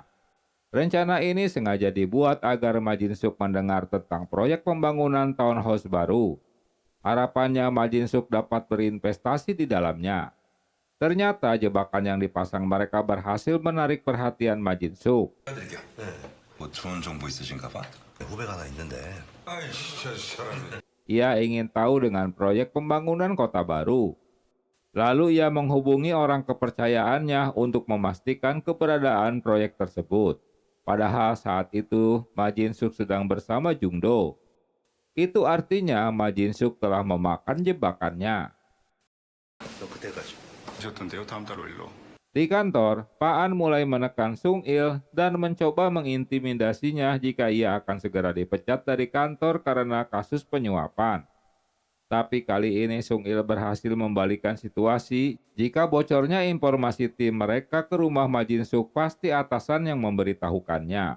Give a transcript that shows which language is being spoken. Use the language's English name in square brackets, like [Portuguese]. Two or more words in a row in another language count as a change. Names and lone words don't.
[Indonesian] Rencana ini sengaja dibuat agar Ma Jin-suk mendengar tentang proyek pembangunan townhouse baru. Harapannya Ma Jin-suk dapat berinvestasi di dalamnya. Ternyata jebakan yang dipasang mereka berhasil menarik perhatian Ma Jin-suk. [Korean] 해드릴게요. 네. 뭐 좋은 정보 있으신가 봐. 후배가 하나 있는데. 아이씨, 사람이. [Indonesian] Ia ingin tahu dengan proyek pembangunan kota baru. Lalu ia menghubungi orang kepercayaannya untuk memastikan keberadaan proyek tersebut. Padahal saat itu Ma Jin-suk sedang bersama Jung-do. Itu artinya Ma Jin-suk telah memakan jebakannya. [Korean] 너 그때까지 오셨던데요? 다음 달 5일로. [Indonesian] Di kantor, Pak An mulai menekan Sung-il dan mencoba mengintimidasinya jika ia akan segera dipecat dari kantor karena kasus penyuapan. Tapi kali ini Sung-il berhasil membalikan situasi. Jika bocornya informasi tim mereka ke rumah Ma Jin-suk, pasti atasan yang memberitahukannya.